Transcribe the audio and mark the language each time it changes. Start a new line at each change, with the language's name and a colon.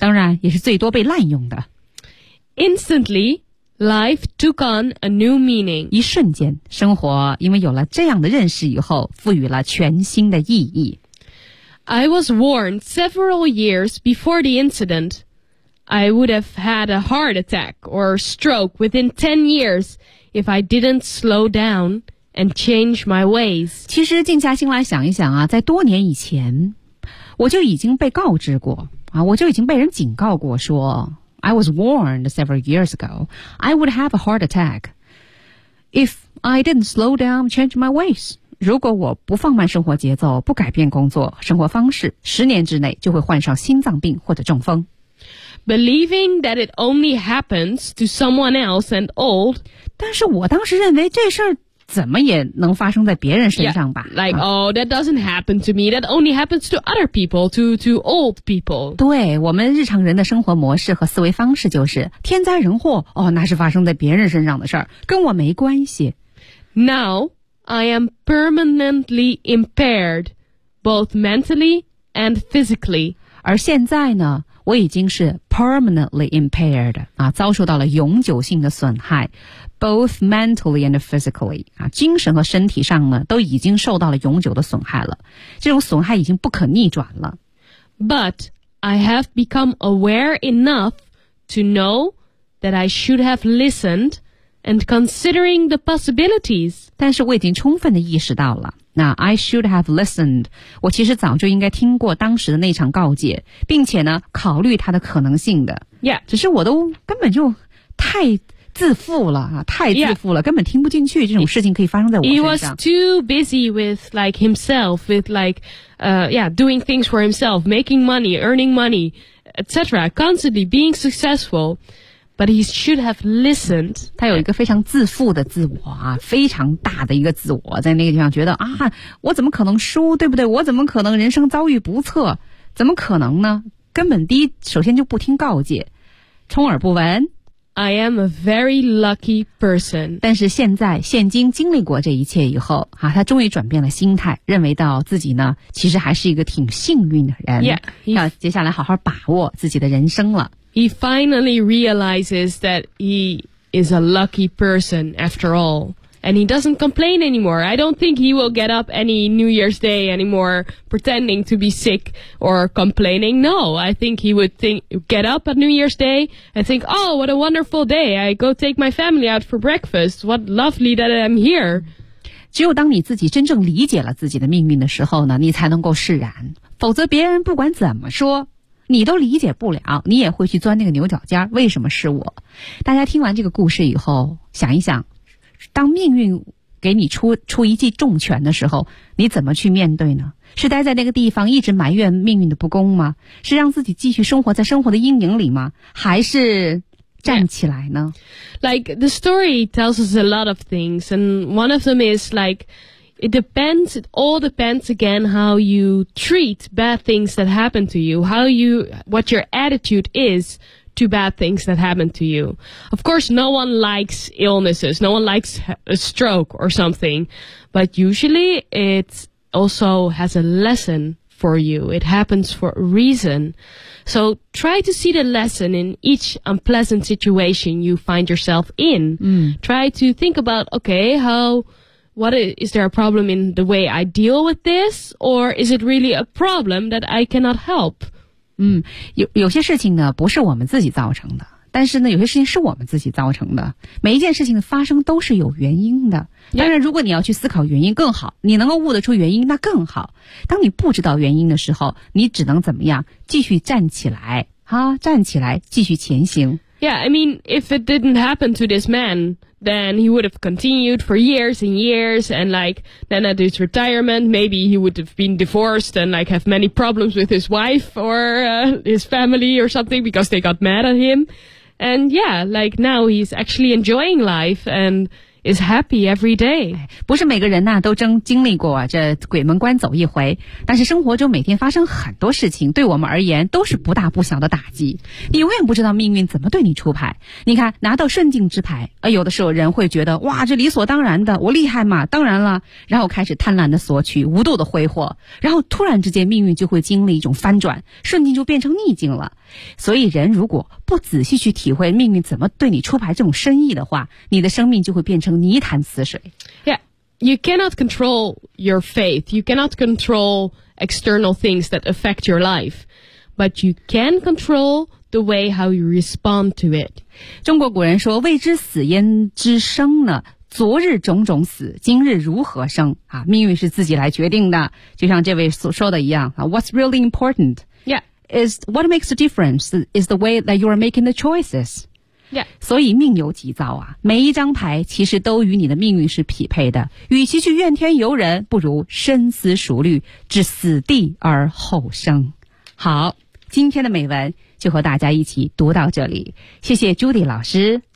Chinese: 当然也是最多被滥用的。
English: Instantly, life took on a new meaning.
Chinese: 一瞬间，生活因为有了这样的认识以后，赋予了全新的意义。
English: I was warned several years before the incident. I would have had a heart attack or stroke within 10 years if I didn't slow down and change my ways.
Chinese: 其实静下心来想一想啊，在多年以前，我就已经被告知过啊，我就已经被人警告过说
English: I was warned several years ago. I would have a heart attack if I didn't slow down and change my ways.
Chinese: 如果我不放慢生活节奏，不改变工作生活方式，十年之内就会患上心脏病或者中风。
English: Believing that it only happens to someone else and old.
Chinese: 但是我当时认为这事儿怎么也能发生在别人身上吧。
English: Yeah, like,、啊、oh, that doesn't happen to me. That only happens to other people, to old people.
Chinese: 对，我们日常人的生活模式和思维方式就是天灾人祸，哦，那是发生在别人身上的事儿，跟我没关系。
English: Now,I am permanently impaired, both mentally and physically.
Chinese: 而现在呢，我已经是
English: permanently impaired,
Chinese: 啊，遭受到了永久性的损害
English: both mentally and physically,
Chinese: 啊，精神和身体上呢，都已经受到了永久的损害了。这种损害已经不可逆转了。
English: But I have become aware enough to know that I should have listened. And considering the possibilities.
Chinese: 但是我已经充分地意识到了。
English: 那 I should have listened.
Chinese: 我其实早就应该听过当时的那场告诫，并且呢，考虑它的可能性的。
English: Yeah.
Chinese: 只是我都根本就太自负了，太自负了， yeah. 根本听不进去这种事情可以发生在我身上。
English: He was too busy with like himself, with like, yeah, doing things for himself, making money, earning money, etc. Constantly being successful. But he should have listened.
Chinese: 他有一个非常自负的自我啊，非常大的一个自我，在那个地方觉得啊，我怎么可能输，对不对？我怎么可能人生遭遇不测？怎么可能呢？根本第一，首先就不听告诫，充耳不闻。
English: I am a very lucky person.
Chinese: 但是现在，现今经历过这一切以后啊，他终于转变了心态，认为到自己呢，其实还是一个挺幸运的人。
English: Yeah,
Chinese: 要接下来好好把握自己的人生了。
English: He finally realizes that he is a lucky person after all. And he doesn't complain anymore. I don't think he will get up any New Year's Day anymore pretending to be sick or complaining. No, I think he would get up on New Year's Day and think, oh, what a wonderful day. I go take my family out for breakfast. What lovely that I'm here.
Chinese: 只有当你自己真正理解了自己的命运的时候呢，你才能够释然。否则别人不管怎么说你都理解不了，你也会去钻那个牛角尖，为什么是我？大家听完这个故事以后，想一想，当命运给你出一记重拳的时候，你怎么去面对呢？是待在那个地方一直埋怨命运的不公吗？是让自己继续生活在生活的阴影里吗？还是站起来呢？
English: Like, the story tells us a lot of things, and one of them is like,it all depends again how you treat bad things that happen to you, what your attitude is to bad things that happen to you. Of course, no one likes illnesses, no one likes a stroke or something, but usually it also has a lesson for you. It happens for a reason. So try to see the lesson in each unpleasant situation you find yourself in. Try to think about, okay, is there a problem in the way I deal with this? Or is it really a problem that I cannot help?
Chinese: 有些事情呢不是我们自己造成的。但是呢有些事情是我们自己造成的。每一件事情的发生都是有原因的。当然如果你要去思考原因更好，你能够悟得出原因那更好。当你不知道原因的时候，你只能怎么样？继续站起来。站起来继续前行。
English: Yeah, I mean, if it didn't happen to this man, then he would have continued for years and years, and like, then at his retirement, maybe he would have been divorced and like have many problems with his wife or, his family or something because they got mad at him. And yeah, like now he's actually enjoying life and is happy every day.
Chinese: 不是每个人呢、啊、都真经历过、啊、这鬼门关走一回，但是生活中每天发生很多事情，对我们而言都是不大不小的打击。你永远不知道命运怎么对你出牌。你看，拿到顺境之牌，有的时候人会觉得哇，这理所当然的，我厉害嘛，当然了，然后开始贪婪的索取，无度的挥霍，然后突然之间命运就会经历一种翻转，顺境就变成逆境了。所以人如果不仔细去体会命运怎么对你出牌这种深意的话，你的生命就会变成泥潭死水。
English: Yeah, you cannot control your faith. You cannot control external things that affect your life. But you can control the way how you respond to it.
Chinese: 中国古人说，未知死焉知生呢，昨日种种死，今日如何生、啊、命运是自己来决定的，就像这位所说的一样、啊、
English: What's really important? Yeah. Is what makes a difference is the way that you are making the choices. Yeah.
Chinese: 所以命由己造啊，每一张牌其实都与你的命运是匹配的。与其去怨天尤人，不如深思熟虑，置死地而后生。好，今天的美文就和大家一起读到这里。谢谢 Judy 老师。